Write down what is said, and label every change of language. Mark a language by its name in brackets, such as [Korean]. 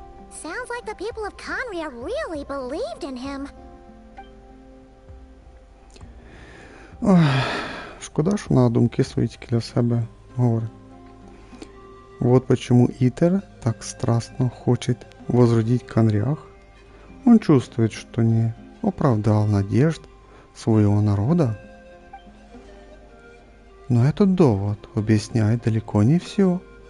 [English] Sounds like the people of Conria really believed in him. [Ukrainian] Ох, шкода, що на думки свої тільки для себе говорить. [Russian] Вот почему Итер так страстно хочет возродить Конриах. Он чувствует, что не оправдал надежд своего народа. Но этот довод объясняет далеко не все.